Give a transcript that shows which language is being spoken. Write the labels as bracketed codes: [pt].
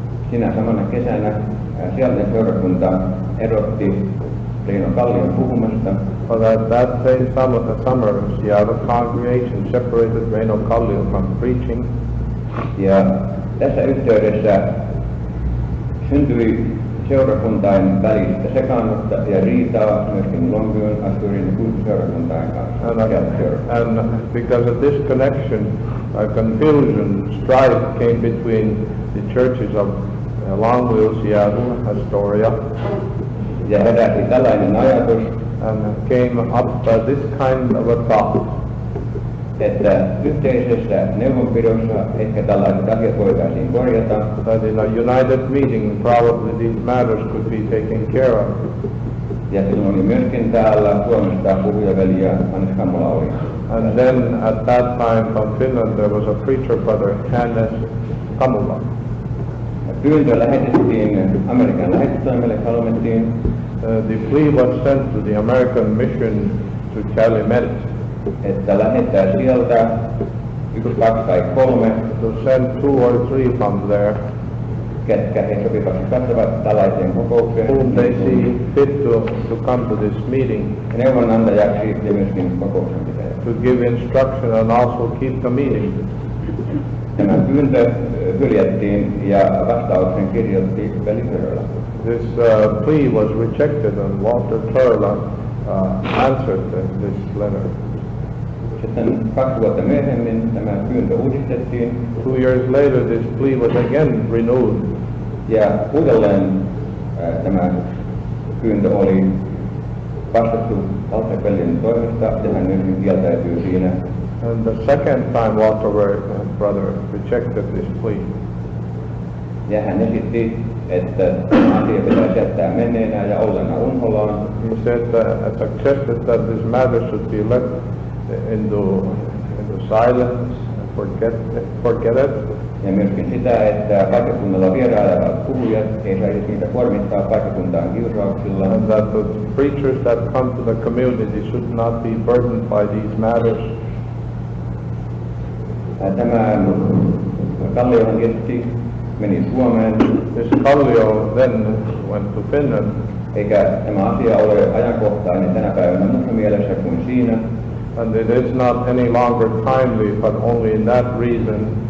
[fi] Sinä samana kesänä sieltä seurakunta erotti Reino Kallion puhumasta. [en] But at that same summer, Seattle congregation separated Reino Kallio from preaching. [fi] Ja tässä yhteydessä syntyi seurakuntain välistä sekaannusta ja riitaa myöskin Longviewn, Asturin ja kulttuuriseurakuntain kanssa. [en] And because of this connection, confusion, strife came between the churches of Longview, Seattle, Astoria. [fi] Ja heräsi tällainen ajatus, [en] and came up this kind of a thought. [fi] Että yhteisessä neuvonpidossa ehkä tällaiset asiat voitaisiin korjata. [en] That in a united meeting probably these matters could be taken care of. [fi] Ja silloin oli myöskin täällä Suomesta puhujaveli Hannes Kammola oli. [en] And then at that time from Finland there was a preacher brother, Hannes Kammola. [fi] Pyyntö lähetettiin Amerikan lähetystoimelle Calumettiin. [en] The plea was sent to the American mission to Calumet. [fi] Että lähettää sieltä 1, 2 tai 3. [en] To send 2 or 3 from there. [fi] Ketkä he sopivasti katsovat tällaiseen kokoukseen. [en] Whom they see fit to come to this meeting. [fi] Ja neuvonantajaksi ja myöskin kokouksen pitäjä. [en] To give instruction and also keep the meeting. [fi] Tämä pyyntö hyljättiin ja vastauksen kirjoitti veli Törölä. [en] This plea was rejected and Walter Törölä answered this letter. [fi] Sitten 2 vuotta myöhemmin tämä pyyntö uudistettiin. [en] 2 years later this plea was again renewed. [fi] Ja uudelleen tämä pyyntö oli vastattu Walter Pelin toimesta ja hän myöskin kieltäytyy siinä. [en] And the second time Walter brother rejected this plea. [fi] Ja hän esitti, että asia pitäisi jättää menneenä ja ollena unholaan. [en] He said suggested that this matter should be left into silence and forget it. [fi] Ja myöskin sitä, että paikkakunnalla vierailevat puhujat ei saisi niitä kuormittaa paikkakuntaan kiusauksilla. [en] And that the preachers that come to the community should not be burdened by these matters. [fi] Tämä Kalliohan tietysti meni Suomeen. [en] This Kallio then went to Finland. [fi] Eikä tämä asia ole ajankohtainen tänä päivänä muussa mielessä kuin siinä. [en] And it is not any longer timely, but only in that reason.